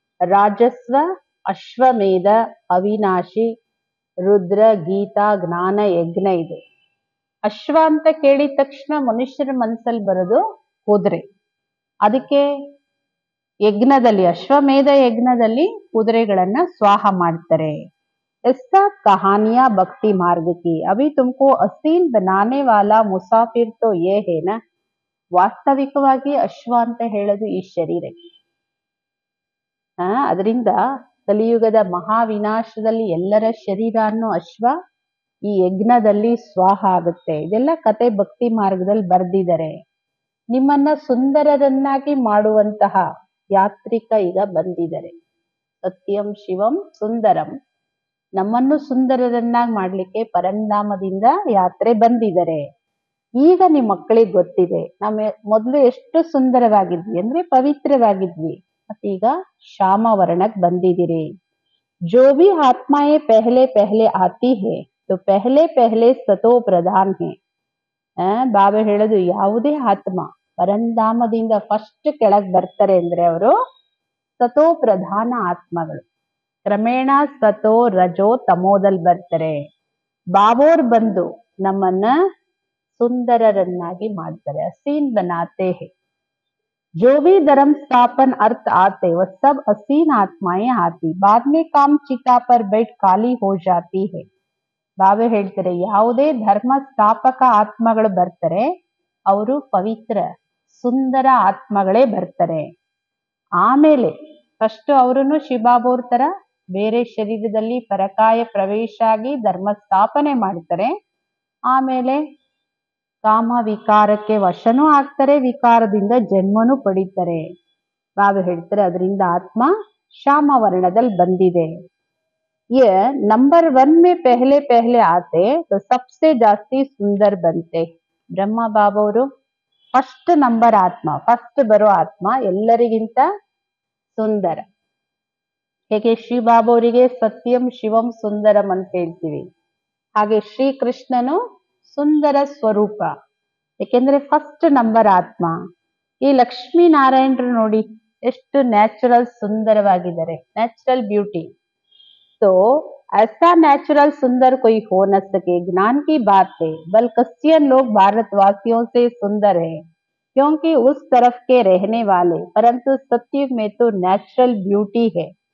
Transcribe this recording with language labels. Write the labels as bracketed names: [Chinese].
[Kannada] ರಾಜಸ್ವ ಅಶ್ವಮೇಧ ಅವಿನಾಶಿ ರುದ್ರ ಗೀತಾ ಜ್ಞಾನ ಯಜ್ಞ. ಇದು ಅಶ್ವ ಅಂತ ಕೇಳಿದ ತಕ್ಷಣ ಮನುಷ್ಯರ ಮನಸ್ಸಲ್ಲಿ ಬರೋದು ಕುದುರೆ. ಅದಕ್ಕೆ ಯಜ್ಞದಲ್ಲಿ, ಅಶ್ವಮೇಧ ಯಜ್ಞದಲ್ಲಿ ಕುದುರೆಗಳನ್ನ ಸ್ವಾಹ ಮಾಡ್ತಾರೆ. [Hindi] ऐसा कहानियां भक्ति मार्ग की, अभी तुमको असील बनाने वाला मुसाफिर तो ये है ना. [Kannada] ವಾಸ್ತವಿಕವಾಗಿ ಅಶ್ವ ಅಂತ ಹೇಳೋದು ಈ ಶರೀರಕ್ಕೆ. ಅದರಿಂದ ಕಲಿಯುಗದ ಮಹಾವಿನಾಶದಲ್ಲಿ ಎಲ್ಲರ ಶರೀರ ಅನ್ನೋ ಅಶ್ವ ಈ ಯಜ್ಞದಲ್ಲಿ ಸ್ವಾಹ ಆಗುತ್ತೆ. ಇದೆಲ್ಲ ಕತೆ ಭಕ್ತಿ ಮಾರ್ಗದಲ್ಲಿ ಬರೆದಿದ್ದಾರೆ. ನಿಮ್ಮನ್ನ ಸುಂದರರನ್ನಾಗಿ ಮಾಡುವಂತಹ ಯಾತ್ರಿಕ ಈಗ ಬಂದಿದ್ದಾರೆ. ಸತ್ಯಂ ಶಿವಂ ಸುಂದರಂ, ನಮ್ಮನ್ನು ಸುಂದರರನ್ನಾಗಿ ಮಾಡ್ಲಿಕ್ಕೆ ಪರಂಧಾಮದಿಂದ ಯಾತ್ರೆ ಬಂದಿದ್ದಾರೆ. ಈಗ ನಿಮ್ಮ ಮಕ್ಕಳಿಗೆ ಗೊತ್ತಿದೆ, ನಮ್ಮ ಮೊದಲು ಎಷ್ಟು ಸುಂದರವಾಗಿದ್ವಿ ಅಂದ್ರೆ ಪವಿತ್ರವಾಗಿದ್ವಿ, ಮತ್ತೀಗ ಶ್ಯಾಮವರ್ಣಕ್ಕೆ ಬಂದಿದ್ದೀರಿ. [Hindi] जो भी आत्माएं पहले पहले आती है तो पहले पहले सतो प्रधान है. [Kannada] ಬಾಬಾ ಹೇಳೋದು ಯಾವುದೇ ಆತ್ಮ ಪರಂಧಾಮದಿಂದ ಫಸ್ಟ್ ಕೆಳಗ್ ಬರ್ತಾರೆ ಅಂದ್ರೆ ಅವರು ಸತೋ ಪ್ರಧಾನ ಆತ್ಮಗಳು. ಕ್ರಮೇಣ ಸತೋ ರಜೋ ತಮೋದಲ್ಲಿ ಬರ್ತಾರೆ. ಬಾಬೋರ್ ಬಂದು ನಮ್ಮನ್ನ ಸುಂದರರನ್ನಾಗಿ ಮಾಡ್ತಾರೆ. [Hindi] ಹಸೀನ್ ಬನಾತೆ ಹೇ. जो भी धर्म स्थापन अर्थ आते वह सब हसीन आत्माएं आती, बाद में काम चिता पर बैठ खाली हो जाती है. [Kannada] ಬಾಬಾ ಹೇಳ್ತಾರೆ ಯಾವುದೇ ಧರ್ಮ ಸ್ಥಾಪಕ ಆತ್ಮಗಳು ಬರ್ತಾರೆ, ಅವರು ಪವಿತ್ರ ಸುಂದರ ಆತ್ಮಗಳೇ ಬರ್ತಾರೆ. ಆಮೇಲೆ ಫಸ್ಟ್ ಅವರನ್ನು ಶಿವಬಾಬೋರ್ ತರ ಬೇರೆ ಶರೀರದಲ್ಲಿ ಪರಕಾಯ ಪ್ರವೇಶ ಆಗಿ ಧರ್ಮ ಸ್ಥಾಪನೆ ಮಾಡ್ತಾರೆ. ಆಮೇಲೆ ಕಾಮ ವಿಕಾರಕ್ಕೆ ವಶನೂ ಆಗ್ತಾರೆ, ವಿಕಾರದಿಂದ ಜನ್ಮನೂ ಪಡಿತಾರೆ. ಬಾಬಾ ಹೇಳ್ತಾರೆ ಅದರಿಂದ ಆತ್ಮ ಶ್ಯಾಮ ವರ್ಣದಲ್ಲಿ ಬಂದಿದೆ. [Hindi] ये नंबर 1 में पहले पहले आते तो सबसे [Kannada] ಜಾಸ್ತಿ ಸುಂದರ ಬಂತೆ. ಬ್ರಹ್ಮ ಬಾಬಾವರು ಫಸ್ಟ್ ನಂಬರ್ ಆತ್ಮ, ಫಸ್ಟ್ ಬರೋ ಆತ್ಮ ಎಲ್ಲರಿಗಿಂತ ಸುಂದರ. ಹೇಗೆ ಶ್ರೀ ಬಾಬಾವರಿಗೆ ಸತ್ಯಂ ಶಿವಂ ಸುಂದರಂ ಅಂತ ಹೇಳ್ತೀವಿ, ಹಾಗೆ ಶ್ರೀ ಕೃಷ್ಣನು ಸುಂದರ ಸ್ವರೂಪ, ಯಾಕೆಂದ್ರೆ ಫಸ್ಟ್ ನಂಬರ್ ಆತ್ಮ. ಈ ಲಕ್ಷ್ಮೀ ನಾರಾಯಣರು ನೋಡಿ ಎಷ್ಟು ನ್ಯಾಚುರಲ್ ಸುಂದರವಾಗಿದ್ದಾರೆ, ನ್ಯಾಚುರಲ್ ಬ್ಯೂಟಿ. [Hindi] तो ऐसा नेचुरल सुंदर कोई हो न सके, ज्ञान की बात है. बल कस्यन लोग भारतवासियों से सुंदर है क्योंकि उस तरफ के रहने वाले, परंतु सत्युग में तो नेचुरल ब्यूटी है.